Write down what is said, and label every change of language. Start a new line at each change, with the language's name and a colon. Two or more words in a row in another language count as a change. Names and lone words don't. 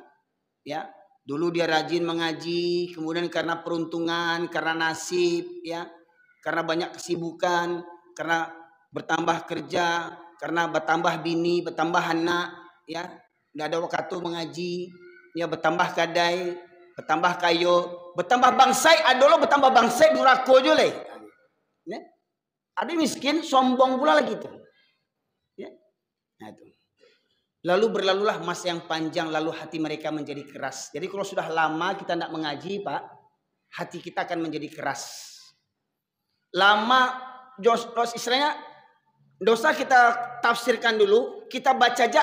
Indonesian: Ya, dulu dia rajin mengaji, kemudian karena peruntungan, karena nasib, ya, karena banyak kesibukan, karena bertambah kerja, karena bertambah bini, bertambah anak, ya, tidak ada waktu mengaji, ya,
Minangkabau: bertambah kadai, bertambah kayo, bertambah bangsai, adolo bertambah bangsai durako je leh.
Indonesian: Ya. Ada miskin sombong pula lagi tu. Ya. Nah, itu. Lalu berlalulah masa yang panjang, lalu hati mereka menjadi keras. Jadi kalau sudah lama kita tidak mengaji, Pak, hati kita akan menjadi keras. Lama, istilahnya dosa kita tafsirkan dulu, kita baca aja.